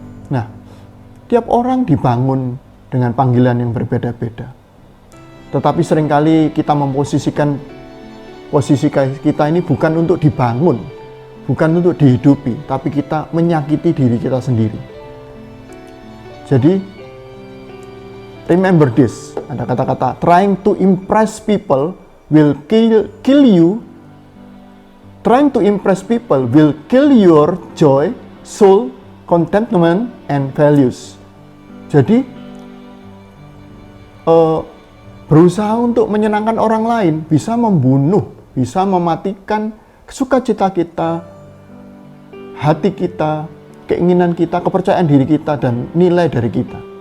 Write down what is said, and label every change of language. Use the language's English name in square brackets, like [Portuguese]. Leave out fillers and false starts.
[Indonesian] Nah, tiap orang dibangun dengan panggilan yang berbeda-beda. Tetapi seringkali kita memposisikan posisi kita ini bukan untuk dibangun, bukan untuk dihidupi, tapi kita menyakiti diri kita sendiri. Jadi, [English] remember this, [Indonesian] ada kata-kata, [English] trying to impress people will kill you. Trying to impress people will kill your joy, soul, contentment, and values. [Indonesian] Jadi, berusaha untuk menyenangkan orang lain bisa membunuh, bisa mematikan sukacita kita, hati kita, keinginan kita, kepercayaan diri kita, dan nilai dari kita.